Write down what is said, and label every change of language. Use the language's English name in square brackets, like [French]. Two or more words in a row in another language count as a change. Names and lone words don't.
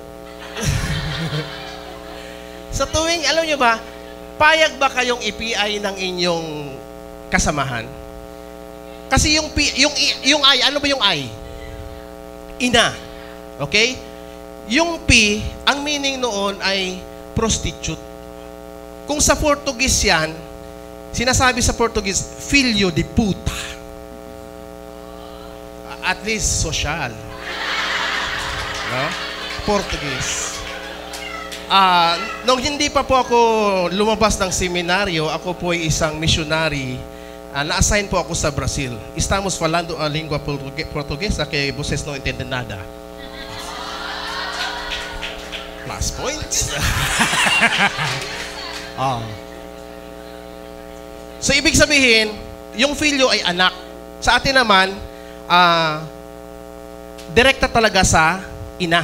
[Filipino] Sa tuwing, alam nyo ba, payag ba kayong i-PI ng inyong kasamahan? Kasi yung I, ano ba yung I? Ina. Okay? Yung P, ang meaning noon ay prostitute. Kung sa Portuguese yan, sinasabi sa Portuguese, [Portuguese] filho de puta. [English] At least social. No? Portuguese. [Filipino] Nung hindi pa po ako lumabas ng seminaryo, ako po ay isang missionary. Na-assign po ako sa Brazil. [Portuguese] Estamos falando a língua portuguesa que vocês não entendem nada. [English] Plus points. [Filipino] So, ibig sabihin, yung filyo ay anak. Sa atin naman, direkta talaga sa ina.